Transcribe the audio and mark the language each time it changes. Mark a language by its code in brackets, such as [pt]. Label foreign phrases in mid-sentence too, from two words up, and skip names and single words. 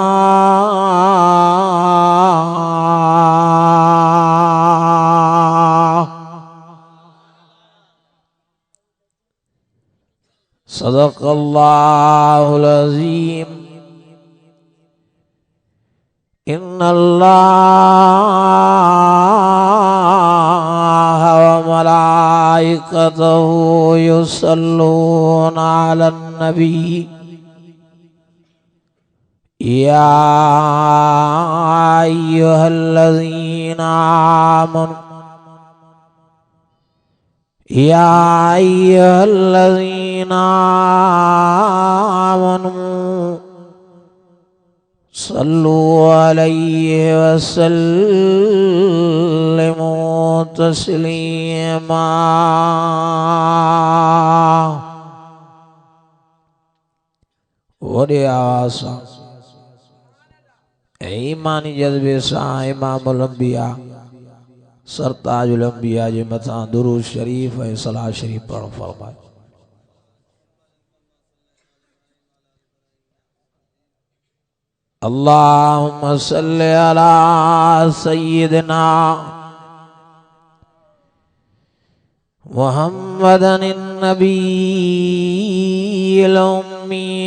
[ar] صدق الله العظيم. إن الله وملائكته يصلون على النبي يا أيها الذين آمنوا يا أيها الذين آمنوا صلوا عليه وسلموا تسليما. [pa] बड़ी आवाज़ ईमानी जज्बे सां [ar] إمام الأنبياء [pa] सरताजुल अंबिया जे मथां दुरूद शरीफ ऐं सलाह शरीफ पढ़ण फरमाए। [ar] اللهم صل على سيدنا محمد النبي الأمي